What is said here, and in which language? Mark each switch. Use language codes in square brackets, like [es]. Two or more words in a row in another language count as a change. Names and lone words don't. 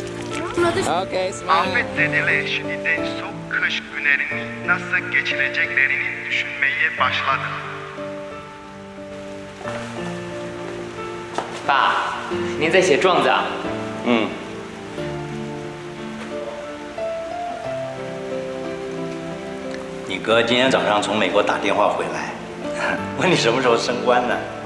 [tr] Afetzedeler şimdiden soğuk kış günlerini nasıl geçireceklerini düşünmeye başladı. [zh] 爸，您在写状子啊？你哥今天早上从美国打电话回来，问你什么时候升官呢？